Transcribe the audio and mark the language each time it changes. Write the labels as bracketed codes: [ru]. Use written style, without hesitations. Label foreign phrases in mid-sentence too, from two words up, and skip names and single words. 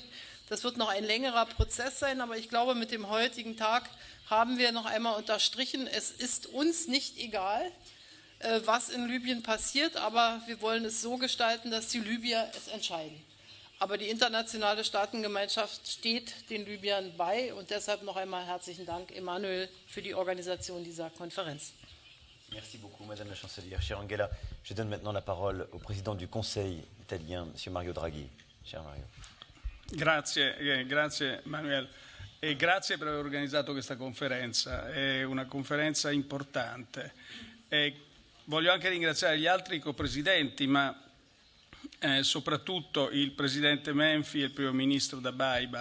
[de] Das wird noch ein längerer Prozess sein, aber ich glaube, mit dem heutigen Tag haben wir noch einmal unterstrichen, es ist uns nicht egal, was in Libyen passiert, aber wir wollen es so gestalten, dass die Libyer es entscheiden. Aber die internationale Staatengemeinschaft steht den Libyern bei und deshalb noch einmal herzlichen Dank, Emmanuel, für die Organisation dieser Konferenz. [fr] Merci beaucoup, Madame la Chancelière. Cher Angela, je donne maintenant la parole au président du Conseil italien, Monsieur Mario Draghi. Cher Mario. [it] Grazie Manuel e grazie per aver organizzato questa conferenza, è una conferenza importante. Voglio anche ringraziare gli altri copresidenti, ma soprattutto il presidente Menfi e il primo ministro Dabaiba.